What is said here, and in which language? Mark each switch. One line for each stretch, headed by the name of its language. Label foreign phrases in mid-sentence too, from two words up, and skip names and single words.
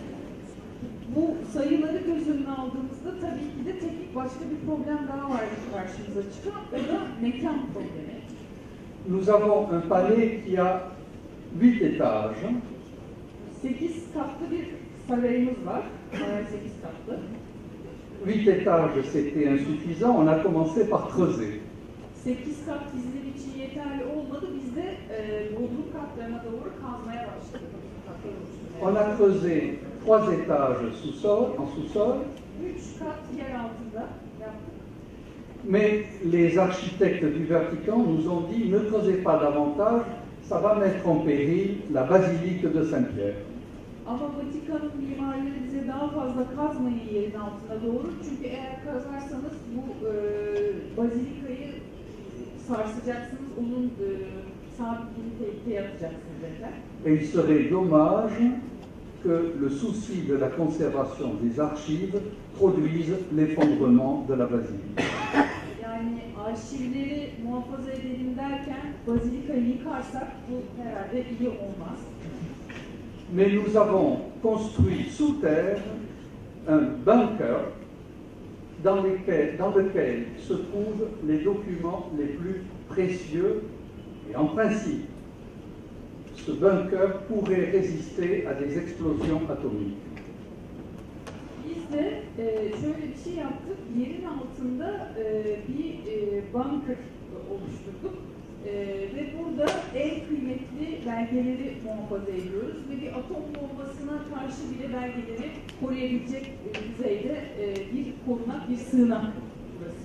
Turkish: Bu sayıları göz önüne aldığımızda tabii ki de teknik başka bir problem daha var karşımıza çıkan, o da mekan problemi.
French: Nous avons un palais qui a 8 étages.
Turkish: 8 katlı bir sarayımız var, saray 8 katlı.
French: 8 étages, c'était insuffisant, on a commencé par creuser.
Turkish: 8 kat bizler için yeterli olmadı, biz de bodrum katlarına doğru kazmaya başladık.
French: On a creusé 3 étages sous-sol, en sous-sol.
Turkish: 3 kat yer altında yaptık.
French: Mais les architectes du Vatican nous ont dit ne creusez pas davantage, ça va mettre en péril la basilique de Saint-Pierre.
Turkish: Ama Vatikan'ın mimarları bize daha fazla kazmayın yerin altına doğru. Çünkü eğer kazarsanız bu bazilikayı sarsacaksınız, onun sabitliğini tehlikeye atacaksınız dediler.
French: Et il serait dommage que le souci de la conservation des archives produise l'effondrement de la basilique.
Turkish: Yani arşivleri muhafaza edelim derken bazilikayı yıkarsak bu herhalde iyi olmaz.
French: Mais nous avons construit sous terre un bunker dans lequel se trouvent les documents les plus précieux. Et en principe, ce bunker pourrait résister à des explosions atomiques.
Turkish: Biz de şöyle bir şey yaptık, yerin altında bir bunker oluşturduk ve burada en kıymetli belgeleri muhafaza ediyoruz ve bir atom bombasına karşı bile belgeleri koruyabilecek düzeyde bir korunak, bir sığınak burası.